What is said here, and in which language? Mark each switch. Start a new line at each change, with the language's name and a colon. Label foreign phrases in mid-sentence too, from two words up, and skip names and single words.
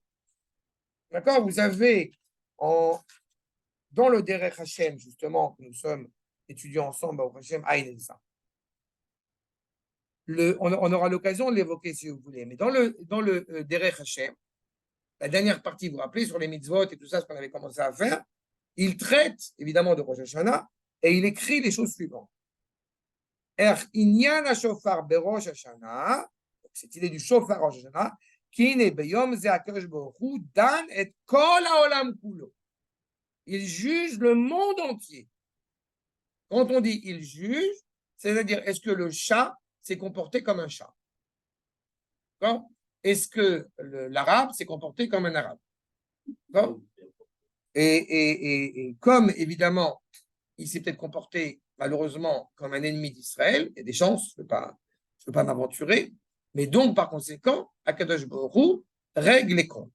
French: D'accord? Vous avez dans le Derech Hashem, justement, que nous sommes étudiants ensemble,
Hebrew: ברוך השם, עינלסה.
French: On aura l'occasion de l'évoquer si vous voulez, mais dans le Derech Hashem, la dernière partie, vous vous rappelez, sur les mitzvot et tout ça, ce qu'on avait commencé à faire, il traite évidemment de Rosh Hashanah et il écrit les choses suivantes.
Hebrew: עניין השופר בראש השנה,
French: cette idée du
Hebrew: שופר ראש השנה, כי ביום זה הקדוש ברוך הוא דן את כל העולם כולו.
French: Il juge le monde entier. Quand on dit il juge, c'est-à-dire est-ce que le chat s'est comporté comme un chat? Est-ce que l'arabe s'est comporté comme un arabe? Et comme évidemment il s'est peut-être comporté malheureusement comme un ennemi d'Israël, il y a des chances, je ne peux pas m'aventurer, mais donc par conséquent,
Hebrew: הקדוש ברוך הוא
French: règle les comptes.